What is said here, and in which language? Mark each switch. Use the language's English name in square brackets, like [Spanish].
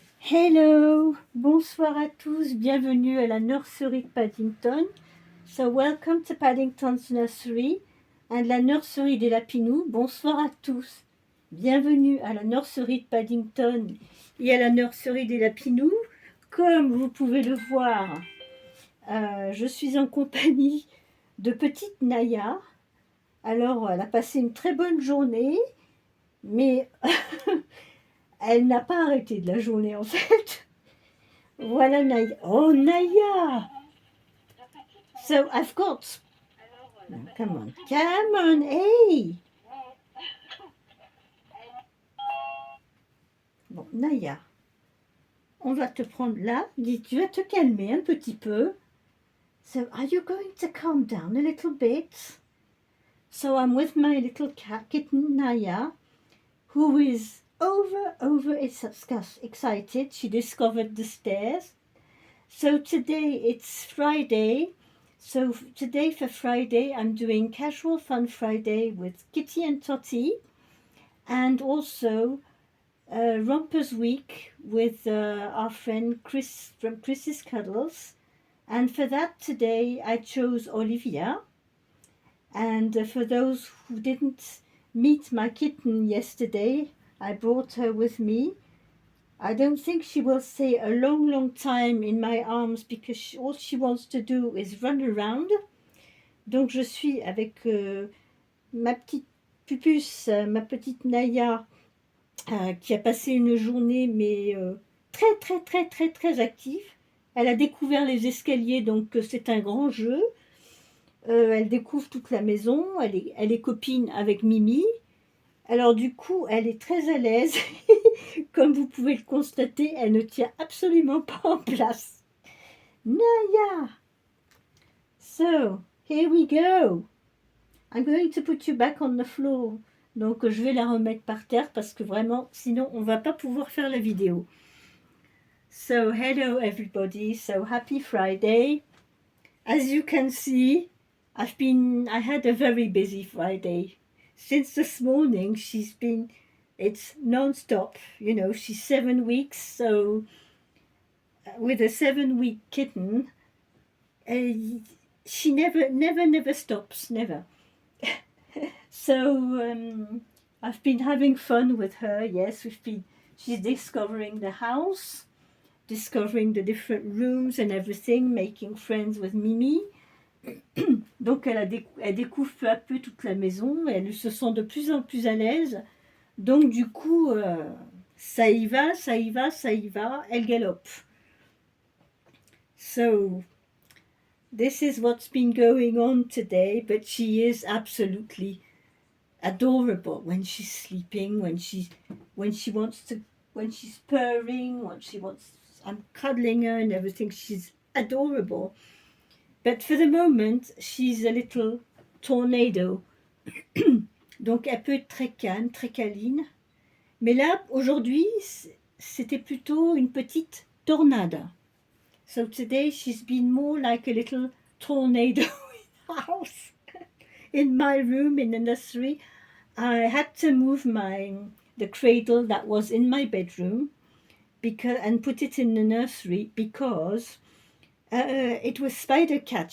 [French] Hello, bonsoir à tous, bienvenue à la nursery de Paddington. [English] So welcome to Paddington's nursery and la nursery des Lapinous. Bonsoir à tous, bienvenue à la nursery de Paddington et à la nursery des Lapinous. Comme vous pouvez le voir, je suis en compagnie de petite Naya. Alors, elle a passé une très bonne journée, mais elle n'a pas arrêté de la journée en fait. Voilà Naya. Oh Naya! So I've got. No, come on, hey! [French] Bon, Naya, on va te prendre là. Dis, tu vas te calmer un petit peu. [English] So are you going to calm down a little bit? So I'm with my little cat kitten Naya, who is over excited. She discovered the stairs. So today it's Friday. So today for Friday I'm doing Casual Fun Friday with Kitty and Totty, and also Rompers Week with our friend Chris from Chris's Cuddles. And for that today I chose Olivia. And for those who didn't meet my kitten yesterday, I brought her with me. I don't think she will stay a long time in my arms because all she wants to do is run around. [French] Donc je suis avec ma petite pupus, ma petite Naya, qui a passé une journée mais très active. Elle a découvert les escaliers, donc c'est un grand jeu. Elle découvre toute la maison, elle est copine avec Mimi. Alors du coup, elle est très à l'aise. Comme vous pouvez le constater, elle ne tient absolument pas en place. [English] Naya! So, here we go. I'm going to put you back on the floor. [French] Donc je vais la remettre par terre parce que vraiment, sinon on va pas pouvoir faire la vidéo. [English] So, hello everybody. So, happy Friday. As you can see, I had a very busy Friday. Since this morning, it's non-stop. You know, she's 7 weeks, so with a 7-week kitten, she never stops, never. So I've been having fun with her. Yes, she's discovering the house, discovering the different rooms and everything, making friends with Mimi. [French] Donc elle découvre peu à peu toute la maison, elle se sent de plus en plus à l'aise. Donc du coup, ça y va, elle galope. [English] So, this is what's been going on today, but she is absolutely adorable when she's sleeping, when she's purring, I'm cuddling her and everything. She's adorable. But for the moment, she's a little tornado. [French] Donc elle peut être très calme, très câline. Mais là, aujourd'hui, c'était plutôt une petite tornade. [English] So today she's been more like a little tornado in the house. In my room, in the nursery, I had to move the cradle that was in my bedroom and put it in the nursery because it was Spider Cat.